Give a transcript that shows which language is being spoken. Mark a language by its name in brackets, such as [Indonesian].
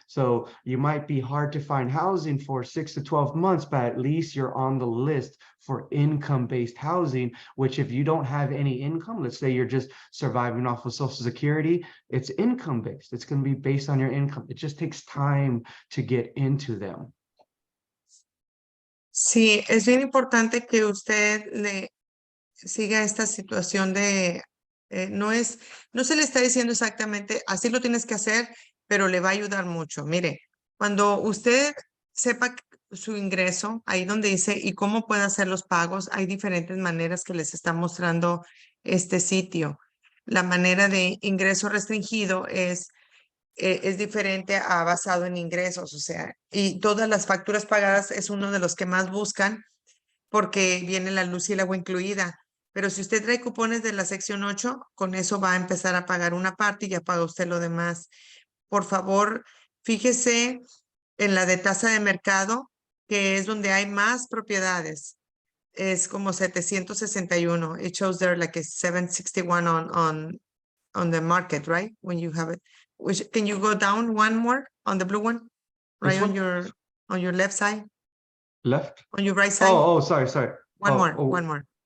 [English] So you might be hard to find housing for 6 to 12 months, but at least you're on the list for income-based housing, which if you don't have any income, let's say you're just surviving off of Social Security, it's income-based. It's going to be based on your income. It just takes time to get into them. [Spanish] Sí, es bien importante que usted le siga esta situación de, no se le está diciendo exactamente, así lo tienes que hacer, pero le va a ayudar mucho. Mire, cuando usted sepa su ingreso, ahí donde dice, ¿y cómo puede hacer los pagos? Hay diferentes maneras que les está mostrando este sitio. La manera de ingreso restringido es diferente a basado en ingresos, o sea, y todas las facturas pagadas es uno de los que más buscan porque viene la luz y el agua incluida. Pero si usted trae cupones de la sección 8, con eso va a empezar a pagar una parte y ya paga usted lo demás. Por favor, fíjese en la de tasa de mercado, que es donde hay más propiedades. Es como 761. [English] It shows there like a 761 on the market, right? When you have it. Can you go down one more on the blue one? Right on your left side? Left? On your right side? Oh, sorry. One more.